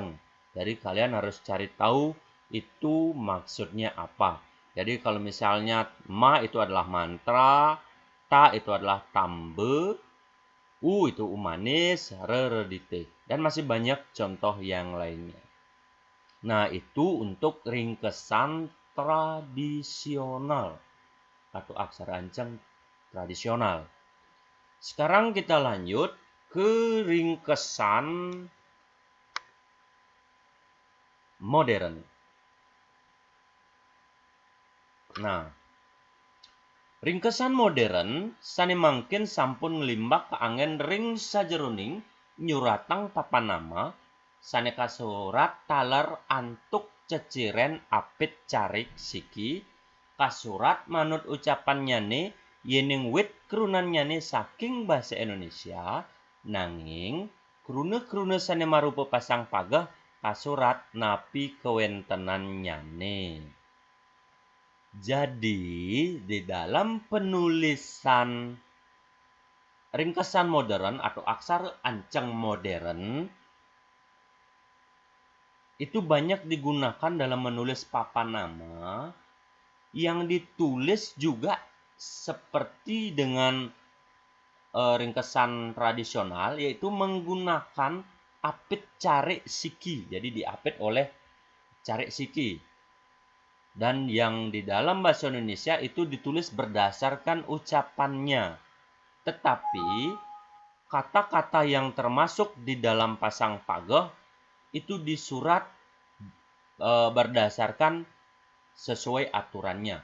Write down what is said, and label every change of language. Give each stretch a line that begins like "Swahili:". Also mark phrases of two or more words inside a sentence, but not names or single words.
Indonesian: Jadi kalian harus cari tahu itu maksudnya apa. Jadi kalau misalnya ma itu adalah mantra, ta itu adalah tambe, u itu umanis, re redite. Dan masih banyak contoh yang lainnya. Nah, itu untuk ringkesan tradisional atau aksara anceng tradisional. Sekarang kita lanjut ke ringkesan modern.
Balinese: Nah, ringkesan modern sane mangkin sampun ngelimbak ke angin ring sajeroning nyuratang papan nama sane kasurat taler antuk ceciren apit carik siki kasurat manut ucapan nyane yening wit kerunan nyane saking bahasa Indonesia nanging krune-krune sane marupa pasang pagah kasurat napi kewentenan nyane.
Indonesian: Jadi, di dalam penulisan ringkesan modern atau aksara anceng modern, itu banyak digunakan dalam menulis papan nama yang ditulis juga seperti dengan ringkesan tradisional, yaitu menggunakan
Balinese: apit carik siki.
Indonesian: Jadi diapit oleh
Balinese: carik siki.
Indonesian: Dan yang di dalam bahasa Indonesia itu ditulis berdasarkan ucapannya. Tetapi kata-kata yang termasuk di dalam
Balinese: pasang pageh
Indonesian: itu disurat berdasarkan sesuai aturannya.